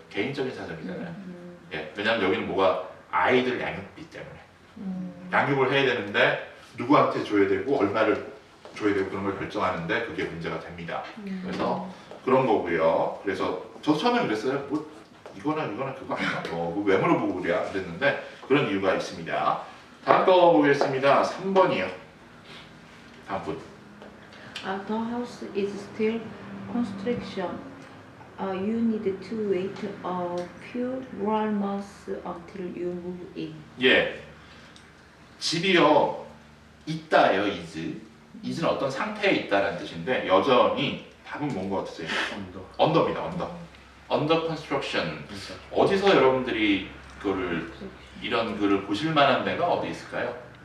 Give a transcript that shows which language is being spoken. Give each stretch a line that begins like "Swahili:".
Korean: 개인적인 사정이잖아요. 예, 왜냐하면 여기는 뭐가 아이들 양육비 때문에 양육을 해야 되는데 누구한테 줘야 되고 얼마를 줘야 되고 그런 걸 결정하는데 그게 문제가 됩니다. 그래서 그런 거고요. 그래서 저 처음에 그랬어요. 뭐 이거나 그거 아니야? 왜 물어보고 그랬는데 그런 이유가 있습니다. 다음 거 보겠습니다. 3번이요. 다음 분.
English: The house is still construction. You need to wait a few more months until you move in.
Korean: 예. 집이요. 있다예요. is는 어떤 상태에 있다라는 뜻인데 여전히 답은 뭔 것 같으세요? 언더입니다.
English: under construction.
Korean: 어디서 여러분들이 이런 글을 보실 만한 데가 어디 있을까요?